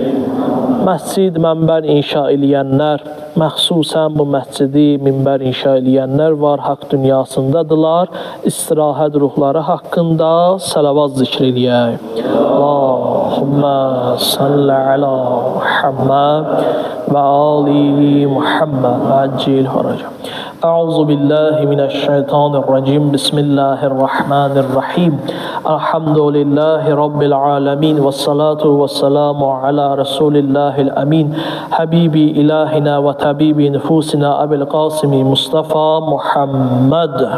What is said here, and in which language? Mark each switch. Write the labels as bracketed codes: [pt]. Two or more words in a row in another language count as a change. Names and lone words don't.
[az] Məscid, mənbər inşa eləyənlər, məxsusən bu məscidi, minbər inşa eləyənlər var, haqq dünyasındadılar. İstirahət ruhları haqqında səlavat zikr eləyək. [ar] اللهم صل على محمد وآل محمد وعجل فرجهم. أعوذ بالله من الشيطان الرجيم بسم الله الرحمن الرحيم الحمد لله رب العالمين والصلاة والسلام على رسول الله الأمين حبيبي إلهنا وطبيب نفوسنا أبي القاسم مصطفى محمد